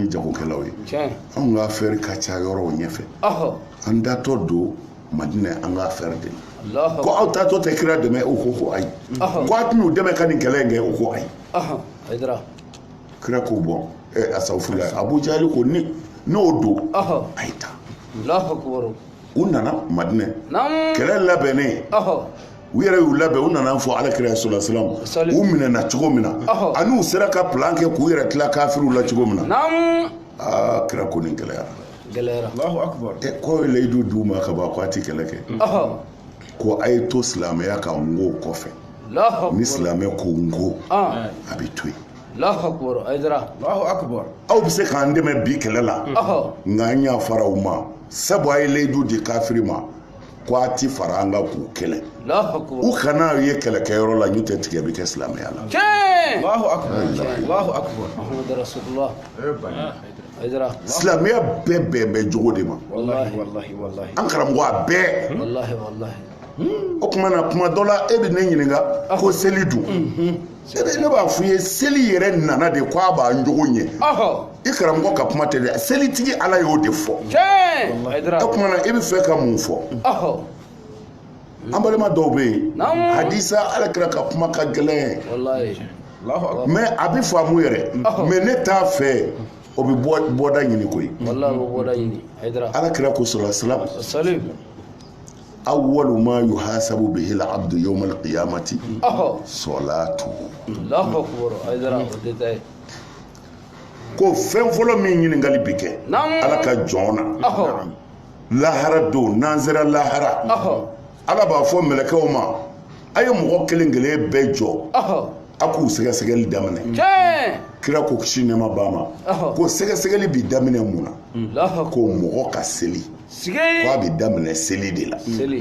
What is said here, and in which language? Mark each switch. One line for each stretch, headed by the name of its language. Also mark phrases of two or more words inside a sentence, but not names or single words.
Bambara: ye jagokɛlaw ye anw ka affaire ka ca yɔrɔw ɲɛfɛ an datɔ don Madinɛ an ka affaire de ko aw taatɔ tɛ kira dɛmɛ o ko ayi ko a tɛn'u dɛmɛ ka nin kɛlɛ in kɛ o ko ayi kira ko bɔn asafurulayi Abu Jahali ko n'o don a ye taa u nana Madinɛ Naam. kɛlɛ labɛnnen u yɛrɛ y'u labɛn u nana fɔ alakira
Arabic: صلى الله عليه وسلم
Bambara: u minɛna cogo min na ani u sera ka plan kɛ k'u yɛrɛ tila kafiriw la cogo min na Naam. kira ko nin gɛlɛyara
Arabic: الله أكبر.
Bambara: ko layidu d'u ma ka ban ko a ti kɛlɛ kɛ ko a ye to silamɛya ka ngo kɔfɛ ni silamɛ ko ngo a bɛ to yen
Arabic: الله أكبر. Aydara. الله أكبر.
Bambara: aw bɛ se k'an dɛmɛ bi kɛlɛ la nka an y'a fara u ma sabu a ye layidu di kafiri ma ko a ti fara an ka k'u kɛlɛ u kana ye kɛlɛkɛyɔrɔ la n'u tɛ tigɛ bɛ kɛ silamɛya la.
Arabic: الله أكبر. الله أكبر. محمد رسول الله. Aydara.
Bambara: silamɛya bɛɛ bɛn bɛ jogo de ma.
Arabic: والله والله والله.
Bambara: an karamɔgɔ a bɛɛ.
Arabic: والله والله.
Bambara: o tuma na kuma dɔ la e bɛ ne ɲininka ko seli dun. ne b'a f'i ye seli yɛrɛ nana de ko a b'an jogo ɲɛ. i karamɔgɔ ka kuma tɛ dɛ selitigi ala y'o de fɔ. o tuma na e bɛ fɛ ka mun fɔ. an balima dɔw bɛ yen hadisa alakira ka kuma ka gɛlɛn mɛ a bɛ faamu yɛrɛ mɛ ne t'a fɛ o bɛ bɔda ɲini koyi alakira ko
Arabic: صلى الله عليه وسلم أول ما يحاسب به العبد يوم القيامة صلاته
Bambara: ko fɛn fɔlɔ min ɲininkali bɛ kɛ ala ka jɔn na lahara don n'an sera lahara ala b'a fɔ mɛlɛkɛw ma a ye mɔgɔ kelen kelen bɛɛ jɔ a k'u sɛgɛsɛgɛli daminɛ kira ko kisi nɛɛma b'a ma ko sɛgɛsɛgɛli bi daminɛ mun na ko mɔgɔ ka seli ko a bi daminɛ seli de la